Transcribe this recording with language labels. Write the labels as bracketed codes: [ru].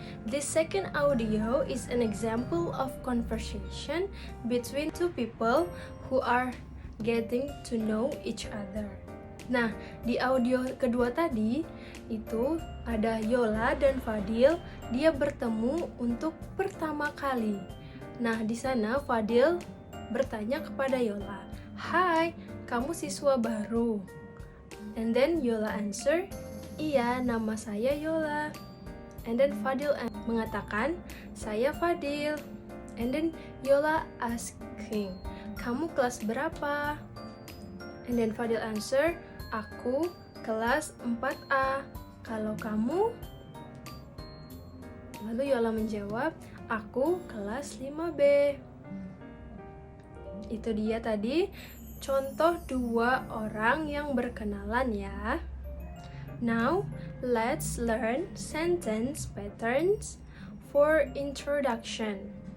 [en] This second audio is an example of conversation between two people who are getting to know each other. [id] Nah, di audio kedua tadi itu ada Yola dan Fadil, dia bertemu untuk pertama kali. Nah, di sana Fadil bertanya kepada Yola, "Hai, kamu siswa baru?" [en] And then Yola answer, [id] "Iya, nama saya Yola." [en] And then [id] Fadil mengatakan, "Saya Fadil." [en] And then Yola asking, [id] "Kamu kelas berapa?" [en] And then Fadil answer, [id] "Aku kelas 4A. Kalau kamu?" Lalu Yola menjawab, "Aku kelas 5B." Itu dia tadi contoh 2 orang yang berkenalan ya. [en] Now, let's learn sentence patterns for introduction.